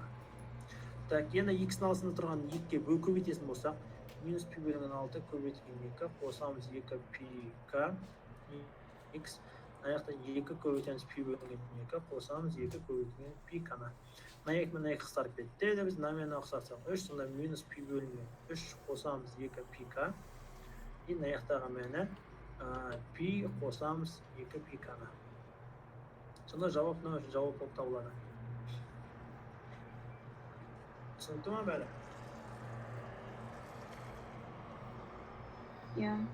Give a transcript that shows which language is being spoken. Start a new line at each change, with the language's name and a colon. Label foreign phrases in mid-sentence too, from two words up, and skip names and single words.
Kazakh: Так, енді x-ның алысында тұрған 2-ге көбейтетін болсақ, минус пи бөлінген 6 көбейтілген 2 қосамыз 2 пи к x. Мына жақта 2 көбейтеміз пи бөлінген 2 қосамыз 2 көбейтілген пи к-ны. Мына 2 мен 2 қысқарып кетті. Біз мына қысқартсақ 3, сонда минус пи бөлінген 3 қосамыз 2 пи к. И мына жақтағы мәні пи қосамыз 2 пи к-ны. Сонда жауап болып табылады. Түсінікті ма бәрі? иә,